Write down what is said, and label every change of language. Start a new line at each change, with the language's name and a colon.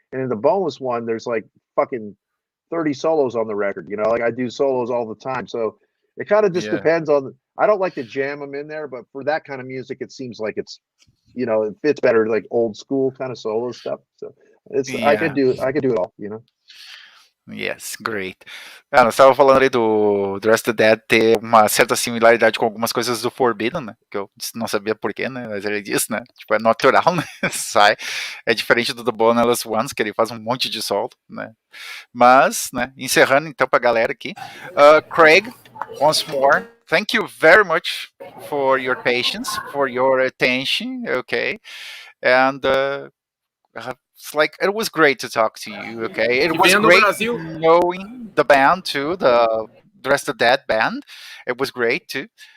English: And in the bonus one, there's like fucking 30 solos on the record, you know, like I do solos all the time. So it kind of just depends on, I don't like to jam them in there, but for that kind of music, it seems like it's, you know, it fits better, like old school kind of solo stuff. So it's, I could do it all, you know. Yes, great.
Portuguese: Nós estava falando ali do Dress the Dead ter uma certa similaridade com algumas coisas do Forbidden, né? Que eu não sabia porquê, né? Mas ele disse, né? Tipo, é natural, né? Sai. É diferente do The Boneless Ones, que ele faz um monte de solo, né? Mas, né? Encerrando então pra galera aqui.
English: Craig, once more, thank you very much for your patience, for your attention, okay? And it's like it was great to talk to you. Okay, it was great knowing the band too, the Dress the Dead band. It was great too.